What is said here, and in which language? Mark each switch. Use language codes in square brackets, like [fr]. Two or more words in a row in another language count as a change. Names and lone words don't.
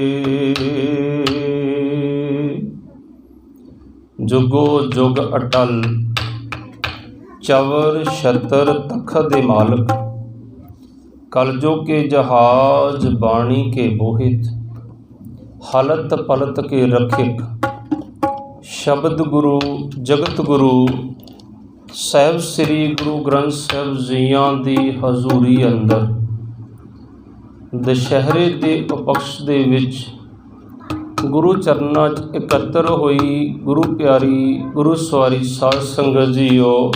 [pa] ਜੁਗੋ ਜੁਗ ਅਟਲ ਚਵਰ ਛਤਰ ਤਖ ਦੇ ਮਾਲਕ ਕਲਜੋ ਕੇ ਜਹਾਜ ਬਾਣੀ ਕੇ ਬੋਹਿਤ ਹਲਤ ਪਲਤ ਕੇ ਰਖਿਕ ਸ਼ਬਦ ਗੁਰੂ ਜਗਤ ਗੁਰੂ ਸਾਹਿਬ ਸ੍ਰੀ ਗੁਰੂ ਗ੍ਰੰਥ ਸਾਹਿਬ ਜੀਆਂ ਦੀ ਹਜ਼ੂਰੀ ਅੰਦਰ ਦੁਸ਼ਹਿਰੇ ਦੇ ਉਪਕਸ਼ ਦੇ ਵਿੱਚ ਗੁਰੂ ਚਰਨਾਂ 'ਚ ਇਕੱਤਰ ਹੋਈ ਗੁਰੂ ਪਿਆਰੀ ਗੁਰੂ ਸਵਾਰੀ ਸਾਧ ਸੰਗਤ ਜੀਓ,